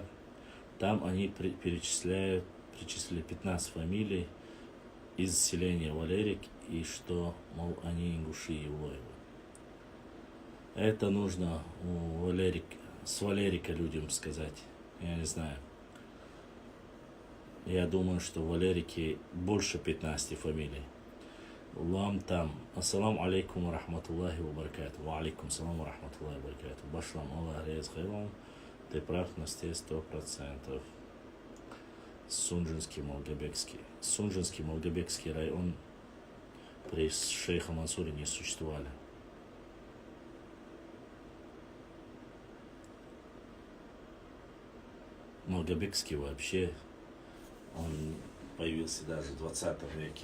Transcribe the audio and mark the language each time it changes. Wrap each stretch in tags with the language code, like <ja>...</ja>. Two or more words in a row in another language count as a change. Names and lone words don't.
<ru>Там они перечислили 15 фамилий из селения Валерик, и что, мол, они ингуши и Улоева. Это нужно с Валерика людям сказать. Я не знаю. Я думаю, что в Валерике больше 15 фамилий. Вам там.</ru> <ar>السلام عليكم ورحمة الله وبركاته. وعليكم السلام ورحمة الله وبركاته. Ва алейкум салам ва рахматуллахи ва баракату.</ar> <inh>Башлам Аллах рез хайрам.</inh> <ru>Ты прав на 100%. Сунжинский Молгобекский район при шейха Мансуре не существовали. Молгобекский вообще, он появился даже в 20 веке.</ru>